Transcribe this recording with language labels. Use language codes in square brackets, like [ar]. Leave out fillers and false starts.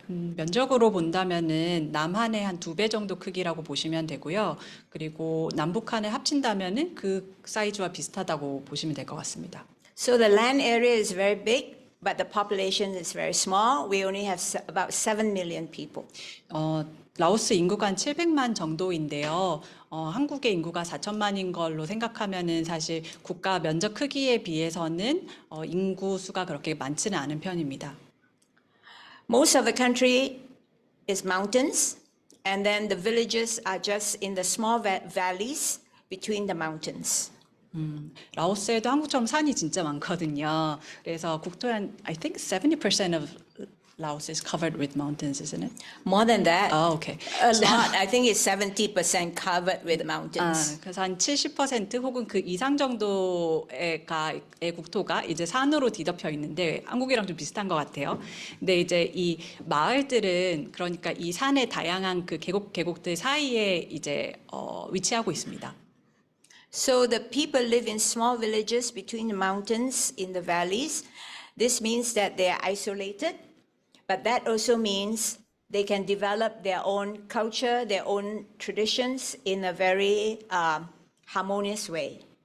[ko] 면적으로 본다면은 남한의 한 2배 정도 크기라고 보시면 되고요. 그리고 남북한을 합친다면은 그 사이즈와 비슷하다고 보시면 될 것 같습니다. [en] So the land area is very big, but the population is very small. We only have about 7 million people. [ko] 라오스 인구가 한 700만 정도인데요. 한국의 인구가 4천만인 걸로 생각하면은 사실 국가 면적 크기에 비해서는 인구 수가 그렇게 많지는 않은 편입니다. [en] Most of the country is mountains, and then the villages are just in the small valleys between the mountains. [ko] 라오스에도 한국처럼 산이 진짜 많거든요. 그래서 국토의 한 [en] I think 70% of Laos is covered with mountains, isn't it? More than that. [ko] 아, 오케이. [en] A lot. I think it's 70% covered with mountains. [ko] 그래서 한 70% 혹은 그 이상 정도의 국토가 이제 산으로 뒤덮여 있는데 한국이랑 좀 비슷한 것 같아요. 근데 이제 이 마을들은 그러니까 이 산의 다양한 그 계곡들 사이에 이제 위치하고 있습니다. [en] So the people live in small villages between the mountains in the valleys. This means that they are isolated, but that also means they can develop their own culture, their own traditions in a very harmonious way.